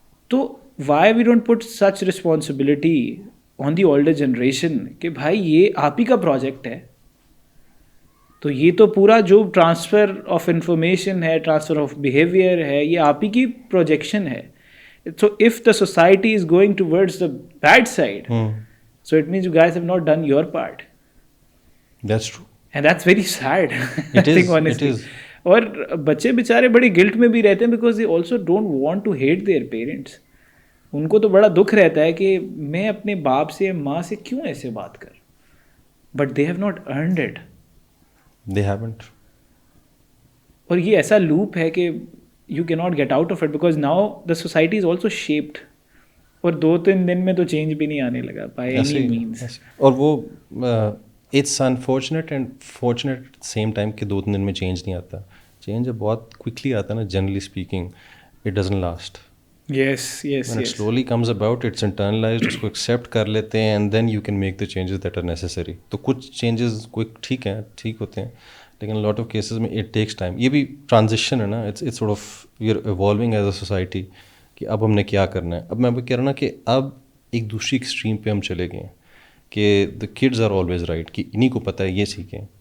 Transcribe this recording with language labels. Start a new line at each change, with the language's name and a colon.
Urdu: تو
English: why we don't put such responsibility on the older generation
Urdu: کہ بھائی یہ آپ ہی کا پروجیکٹ ہے, تو یہ تو پورا جو ٹرانسفر آف انفارمیشن ہے, ٹرانسفر آف بیہیویئر ہے, یہ آپ ہی کی پروجیکشن ہے.
English: So if the society is going towards the bad side, so it means you guys have not done your part. That's true. And that's very sad. It is, think honestly. It is.
Urdu: اور بچے بیچارے بڑی guilt میں بھی رہتے ہیں
English: because they also don't want to hate their parents.
Urdu: ان کو تو بڑا دکھ رہتا ہے کہ میں اپنے باپ سے ماں سے کیوں ایسے بات کر,
English: but they have not earned it. They haven't.
Urdu: اور یہ ایسا لوپ ہے کہ
English: you cannot get out of it because now the society is also shaped.
Urdu: اور 2-3 دن میں تو چینج بھی نہیں آنے لگا
English: by any means.
Urdu: اور وہ
English: it's unfortunate and fortunate same time
Urdu: کہ 2-3 دن میں چینج نہیں آتا. چینج جب بہت کوئکلی آتا ہے نا,
English: Generally speaking it doesn't last. Yes. When it slowly comes about, it's internalized,
Urdu: اس کو ایکسیپٹ کر لیتے ہیں
English: and then you can make the changes that are necessary.
Urdu: تو کچھ چینجز کوئی ٹھیک ہیں, ٹھیک ہوتے ہیں, لیکن
English: Lot of cases میں it takes time.
Urdu: یہ بھی ٹرانزیشن ہے نا,
English: it's sort of we are evolving as a society
Urdu: کہ اب ہم نے کیا کرنا ہے. اب میں کہہ رہا ہوں نا کہ اب ایک دوسری ایکسٹریم پہ ہم چلے گئے ہیں کہ
English: the kids are always right,
Urdu: کہ انہیں کو پتہ ہے یہ سیکھیں.